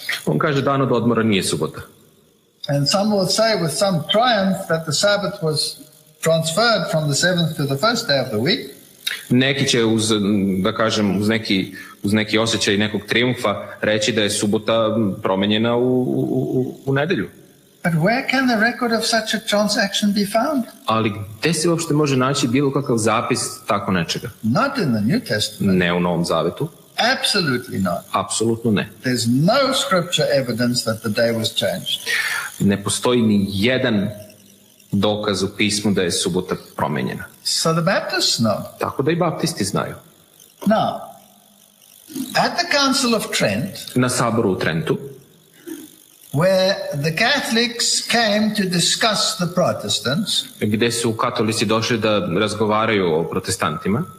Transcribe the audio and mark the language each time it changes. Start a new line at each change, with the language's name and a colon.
Serbian: On kaže dan od odmora nije subota.
English: And some will say with some triumph that the Sabbath was transferred from the seventh to the first day of the week.
Serbian: Neki će uz neki osjećaj nekog triumfa reći da je subota promenjena u nedjelju.
English: But where can the record of such a transaction be found?
Serbian: Ali gdje se uopšte može naći bilo kakav zapis tako nečega?
English: Not in the New Testament.
Serbian: Ne u Novom Zavetu.
English: Absolutely not.
Serbian: Apsolutno ne.
English: There's no scripture evidence that the day was changed.
Serbian: Ne postoji ni jedan dokaz u pismu da je subota promenjena.
English: So the Baptists know.
Serbian: Tako da i baptisti znaju.
English: Now, at the Council of Trent,
Serbian: Na saboru u Trentu,
English: where the Catholics came to discuss the Protestants,
Serbian: gdje su katolici došli da razgovaraju o protestantima,